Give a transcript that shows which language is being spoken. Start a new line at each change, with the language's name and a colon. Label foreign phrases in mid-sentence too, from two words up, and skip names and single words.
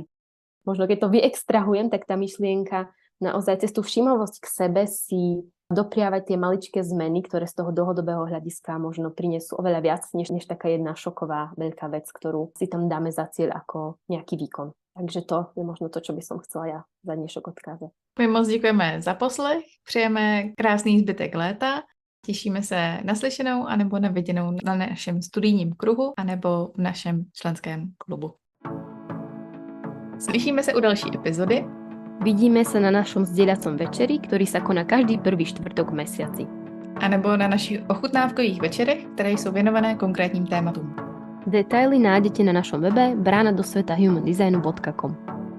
Slovak: Možno keď to vyextrahujem, tak tá myšlienka naozaj cez tú všímavosť k sebe si dopriavať tie maličké zmeny, ktoré z toho dlhodobého hľadiska možno prinesú oveľa viac, než taká jedna šoková veľká vec, ktorú si tam dáme za cieľ ako nejaký výkon. Takže to je možno to, čo by som chcela ja za dnešok odkázať.
Czech: My moc děkujeme za poslech, přejeme krásný zbytek léta, těšíme se na slyšenou anebo na viděnou na našem studijním kruhu anebo v našem členském klubu. Slyšíme se u další epizody.
Slovak: Vidíme sa na našom zdieľacom večeri, ktorý sa koná každý prvý štvrtok v mesiaci.
Czech: A nebo na našich ochutnávkových večerech, které jsou věnované konkrétním tématům.
Slovak: Detaily nájdete na našom webe brána do sveta humandesignu.com.